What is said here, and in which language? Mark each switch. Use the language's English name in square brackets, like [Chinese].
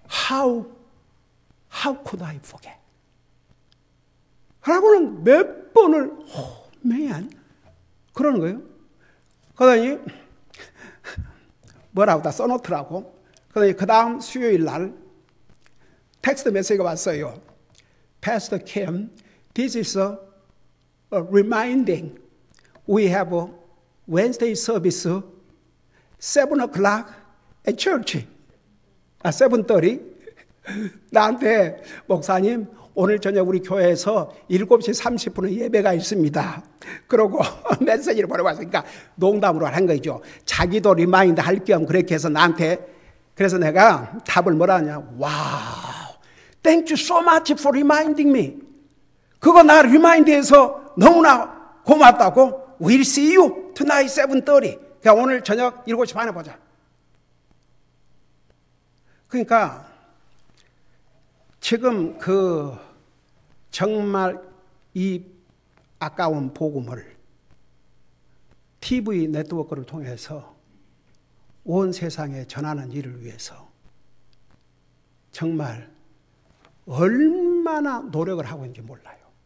[English] How could I forget? [Korean] 라고는 몇 번을 man 그러는 거예요. 그러더니 뭐라고 다 써놓더라고. 그러더니 그 다음 수요일 날 텍스트 메시지가 왔어요. [English] Pastor Kim, this is a reminding. We have a Wednesday service 7 o'clock at church. 7:30. [Korean] 나한테 목사님 오늘 저녁 우리 교회에서 7시 30분에 예배가 있습니다. 그러고 메시지를 보내왔으니까 농담으로 한 거죠. 자기도 리마인드 할 겸 그렇게 해서 나한테. 그래서 내가 답을 뭐라 하냐. 와우, [English] thank you so much for reminding me. [Korean] 그거 나 리마인드해서 너무나 고맙다고. [English] We'll see you tonight 7:30. [Korean] 그러니까 오늘 저녁 7시 반에 보자. 그러니까 지금 정말 이 아까운 복음을 TV 네트워크를 통해서 온 세상에 전하는 일을 위해서 정말 얼마나 노력을 하고 있는지 몰라요.